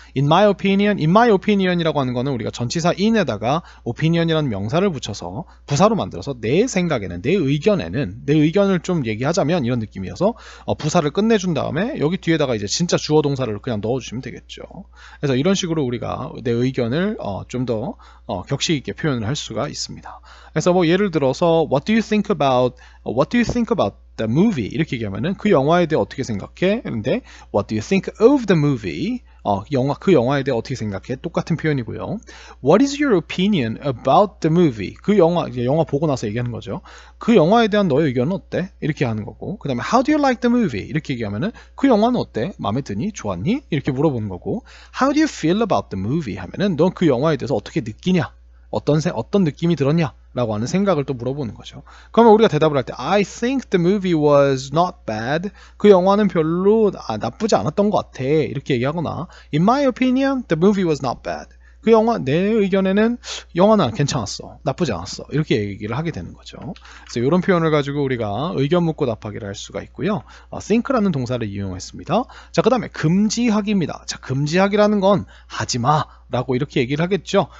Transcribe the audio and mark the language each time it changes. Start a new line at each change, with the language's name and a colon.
English: in my opinion
Korean: 이라고 하는 거는 우리가 전치사 in에다가 opinion이라는 명사를 붙여서 부사로 만들어서 내 생각에는 내 의견을 좀 얘기하자면 이런 느낌이어서 부사를 끝내준 다음에 여기 뒤에다가 이제 진짜 주어 동사를 그냥 넣어주시면 되겠죠. 그래서 이런 식으로 우리가 내 의견을 좀 더 격식 있게 표현을 할 수가 있습니다. 그래서 뭐 예를 들어서
English: What do you think about the movie?
Korean: 이렇게 얘기하면은 그 영화에 대해 어떻게 생각해? 근데
English: What do you think of the movie?
Korean: 그 영화에 대해 어떻게 생각해? 똑같은 표현이고요.
English: What is your opinion about the movie?
Korean: 그 영화 보고 나서 얘기하는 거죠. 그 영화에 대한 너의 의견은 어때? 이렇게 하는 거고. 그 다음에
English: How do you like the movie?
Korean: 이렇게 얘기하면은 그 영화는 어때? 마음에 드니? 좋았니? 이렇게 물어보는 거고.
English: How do you feel about the movie?
Korean: 하면은 넌 그 영화에 대해서 어떻게 느끼냐? 어떤 느낌이 들었냐? 라고 하는 생각을 또 물어보는 거죠. 그러면 우리가 대답을 할 때
English: I think the movie was not bad.
Korean: 그 영화는 별로 나쁘지 않았던 것 같아. 이렇게 얘기하거나
English: In my opinion, the movie was not bad.
Korean: 그 영화 내 의견에는 영화는 괜찮았어. 나쁘지 않았어. 이렇게 얘기를 하게 되는 거죠. 그래서 이런 표현을 가지고 우리가 의견 묻고 답하기를 할 수가 있고요. think라는 동사를 이용했습니다. 자, 그 다음에 금지하기입니다. 자, 금지하기라는 건 하지마 라고 이렇게 얘기를 하겠죠.